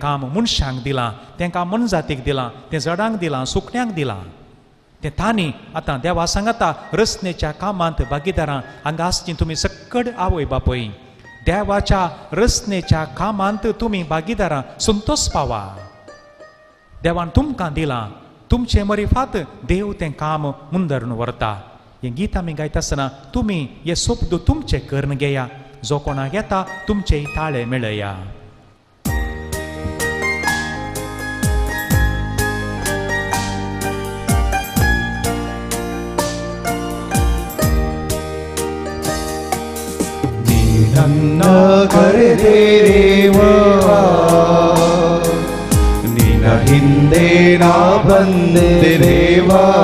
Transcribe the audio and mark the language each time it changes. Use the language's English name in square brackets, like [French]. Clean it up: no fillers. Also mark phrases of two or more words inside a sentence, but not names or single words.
[Konkani] काम मनशांक दिलां तेंकां मनजातीक दिलां तें झाडांक दिलां सुकण्यांक दिलां तें तांणी आतां देवा सांगता रचनेच्या कामांत भागीदारां हांगा आसची तुमी सक्कड आवय बापय देवाच्या रचनेच्या कामांत तुमी भागीदारां संतोष पावा देवान तुमकां दिलां तुमचे मरिफात देव तें काम मुंदरून व्हरता हें गीत आमी गायता आसतना तुमी हे सोबद तुमचे कर्ण घेया जो कोणाक येता तुमचे ताळे मेळया [Kannada] ನನ್ನ ಕರೆದೆ ದೇವಾ ನಿನ್ನ ಹಿಂದೆ ನಾ ಬಂದೆ ದೇವಾ